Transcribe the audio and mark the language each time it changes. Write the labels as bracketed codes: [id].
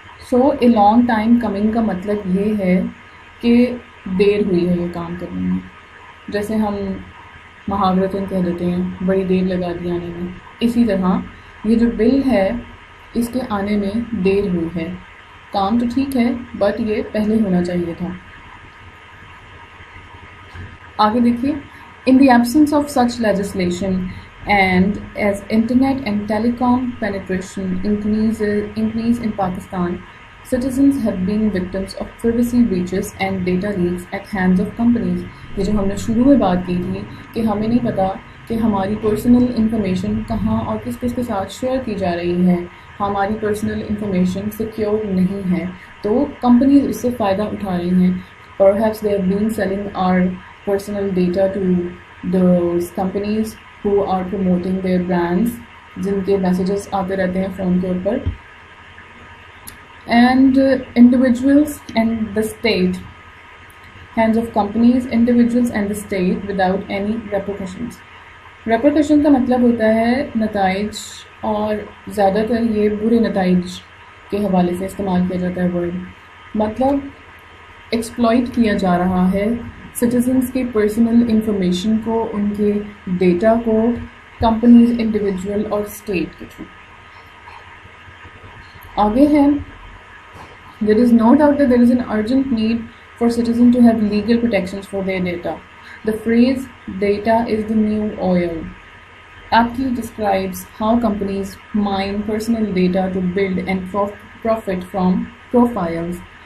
[ur] So a long time coming کا مطلب یہ ہے کہ دیر ہوئی ہے یہ کام کرنے میں. جیسے ہم محاورتاً کہہ دیتے ہیں بڑی دیر لگا دی آنے میں, اسی طرح یہ جو بل ہے اس کے آنے میں دیر ہوئی ہے. کام تو ٹھیک ہے بٹ یہ پہلے ہونا چاہیے تھا. آگے دیکھیے, [en] in the absence of such legislation and as internet and telecom penetration increase in Pakistan, citizens have been victims of privacy breaches and data leaks at hands of companies. [ur] یہ جو ہم نے شروع میں بات کی تھی کہ ہمیں نہیں پتا کہ ہماری پرسنل انفارمیشن کہاں اور کس کس کے ساتھ شیئر کی جا رہی ہے, ہماری پرسنل انفارمیشن سیکیور نہیں ہے, تو کمپنیز اس سے فائدہ اٹھا رہی ہیں. [en] Perhaps they have been selling our personal data to those companies who are promoting their brands, [ur] جن کے میسیجز آتے رہتے ہیں فون کے اوپر. [en] And individuals and the state, hands of companies, individuals and the state without any repercussions. [ur] Repercussion کا مطلب ہوتا ہے نتائج, اور زیادہ تر یہ برے نتائج کے حوالے سے استعمال کیا جاتا ہے ورڈ. مطلب ایکسپلائٹ کیا جا رہا ہے سٹیزنس کی پرسنل انفارمیشن کو, ان کے ڈیٹا کو کمپنیز, انڈیویجول اور اسٹیٹ کے تھرو. آگے ہے, [en] there is no doubt that there is an urgent need for citizens to have legal protections for their data. The phrase data is the new oil aptly describes how companies mine personal data to build and profit from profiles.